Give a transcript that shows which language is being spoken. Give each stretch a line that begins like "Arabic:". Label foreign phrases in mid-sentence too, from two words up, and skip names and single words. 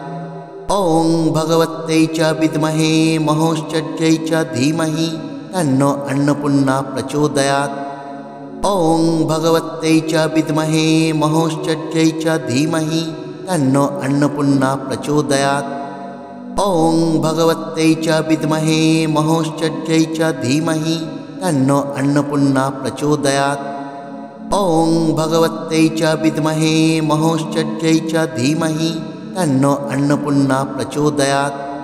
Sanskrit: ওং ভগবত্যৈ চ বিদ্মহে মহোশ্চর্যৈ চ ধীমহি তন্নো অন্নপূর্ণা প্রচোদয়াৎ। ওং ভগবত্যৈ চ বিদ্মহে মহোশ্চর্যৈ চ ধীমহি তন্নো অন্নপূর্ণা প্রচোদয়াৎ। ॐ भगवत्यै च विद्महे महोश्चर्यै च धीमहि तन्नो अन्नपूर्णा प्रचोदयात्। ॐ भगवत्यै च विद्महे महोश्चर्यै च धीमहि तन्नो अन्नपूर्णा प्रचोदयात्।